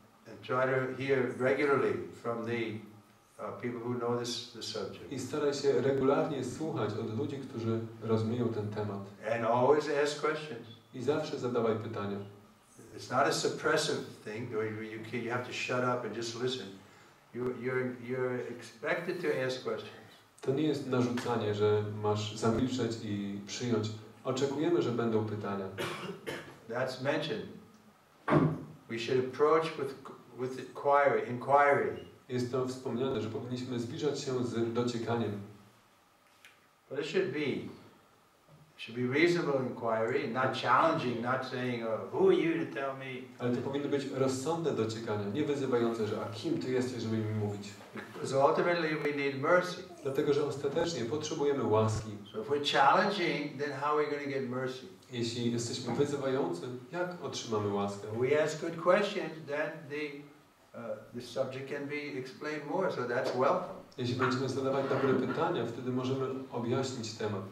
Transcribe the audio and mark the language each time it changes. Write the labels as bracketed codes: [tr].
[en] and try to hear regularly from the people who know the subject. [pl] i staraj się regularnie słuchać od ludzi, którzy rozumieją ten temat. [en] And always ask questions. [pl] I zawsze zadawaj pytania. [en] It's not a suppressive thing where you have to shut up and just listen. You're expected to ask questions. [pl] To nie jest narzucanie, że masz zamilczeć i przyjąć. Oczekujemy, że będą pytania. [en] That's mentioned. We should approach with inquiry. [pl] Jest to wspomniane, że powinniśmy zbliżać się z dociekaniem. [en] But it should be reasonable inquiry, not challenging, not saying, who are you to tell me? [pl] Ale to powinny być rozsądne dociekania, nie wyzywające, że a kim Ty jesteś, żeby mi mówić. [en] Because ultimately we need mercy. [pl] Dlatego, że ostatecznie potrzebujemy łaski. [en] So if we're challenging, then how are we going to get mercy? [pl] Jeśli jesteśmy wyzywający, jak otrzymamy łaskę? [en] If we ask good questions, then the subject can be explained more, so that's welcome. [pl] Jeśli będziemy zadawać dobre pytania, wtedy możemy objaśnić temat.